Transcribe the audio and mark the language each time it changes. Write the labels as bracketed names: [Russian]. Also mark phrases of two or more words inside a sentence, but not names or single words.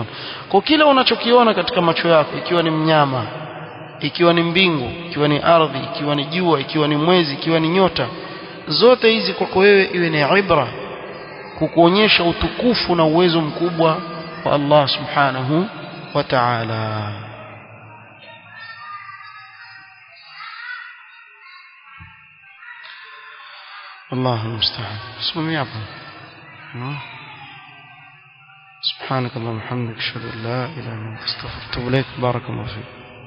[Swahili] Kwa kile unachokiona katika macho yako, ikiwa ni mnyama, ikiwa ni mbingu, ikiwa ni ardhi, ikiwa ni jua, ikiwa ni mwezi, ikiwa ni nyota, zote hizi kwako wewe iwe ni ibra, kukuonyesha utukufu na uwezo mkubwa wa Allah [Arabic] سبحانه وتعالى. الله المستعان. اسمه يعبد. سبحانك اللهم وبحمدك اشهد ان لا اله الا انت استغفرك واتوب اليك. بارك الله فيك.